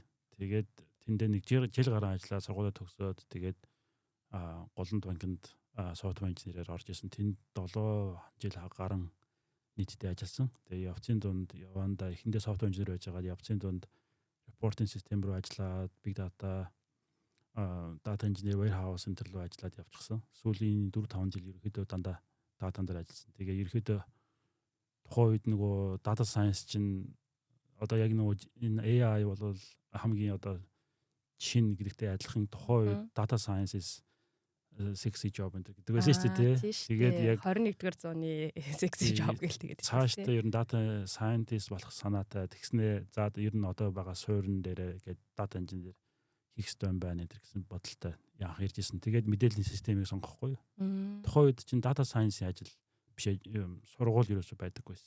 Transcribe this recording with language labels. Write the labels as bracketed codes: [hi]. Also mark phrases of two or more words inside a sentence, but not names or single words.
[mn] Тэгээд тэндээ нэг жил гарсан ажиллаад сургуулаа төгсөөд тэгээд Голомт банкнд софтвер инженерээр орж исэн. Тэнд 7 жил гарan нийтдээ ажилласан. Тэгээд явцын дунд явандаа эхэндээ софтвер инженер байж байгаа. Явцын дунд репортинг систем рүү ажиллаад [en] big data engineer warehouse [mn] энэ төрлөө ажиллаад явчихсан. Сүүлийн 4-5 жил ерөөхдөө дандаа датан дээр ажилласан. Тэгээ ерөөхдөө тухайн үед нөгөө [en] data science [mn] чинь одоо яг нөгөө энэ AI бол хамгийн одоо чин гэдэгтэй адилхан тухайн үед [en] data science is sexy job [mn] гэдэг байсан шүү дээ. Тэгээд яг 21-р зууны [en] sexy job [mn] гэлтэйгээд. Цаашдаа ер нь [en] data scientist [mn] болох санаатай тэгснээ за ер нь одоо байгаа суурин дээр гээд [en] data engineer [mn] хийх ёстой юм байна гэсэн бодолтой яах ирж исэн. Тэгээд мэдээллийн системийг сонгохгүй юу. Тухайн үед чинь [en] data science- [mn] ийн ажил биш сургууль ерөөсөй байдаггүй байсан.